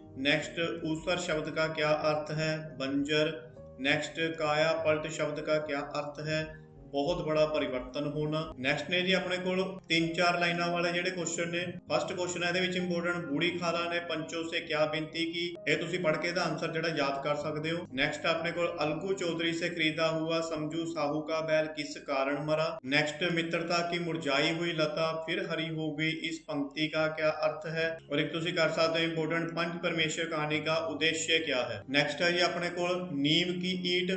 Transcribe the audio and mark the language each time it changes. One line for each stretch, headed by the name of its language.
Hindi: Next, ऊसर शब्द का क्या अर्थ है? बंजर। नेक्स्ट, काया पलट शब्द का क्या अर्थ है? बहुत बड़ा परिवर्तन होना। नेक्स्ट ने जी अपने को 3-4 लाइना वाले
Punjabi: ਜਿਹੜੇ
Hindi: क्वेश्चन ने। फर्स्ट क्वेश्चन है
Punjabi: ਇਹਦੇ ਵਿੱਚ
Hindi: इंपॉर्टेंट, बूढ़ी खाला ने पंचों से क्या विनती की?
Punjabi: ਇਹ ਤੁਸੀਂ ਪੜ੍ਹ ਕੇ ਇਹਦਾ ਆਨਸਰ ਜਿਹੜਾ ਯਾਦ ਕਰ ਸਕਦੇ ਹੋ।
Hindi: नेक्स्ट अपने को, अलगू चौधरी से खरीदा हुआ समझू साहू का बैल किस कारण मरा? नेक्स्ट, मित्रता की मुरझाई हुई लता फिर हरी हो गई, इस पंक्ति का क्या अर्थ है? और एक
Punjabi: ਤੁਸੀਂ ਕਰ ਸਕਦੇ
Hindi: हो इंपॉर्टेंट, पंच परमेश्वर कहानी का उद्देश्य क्या है? नेक्स्ट है जी अपने को नीम की ईट।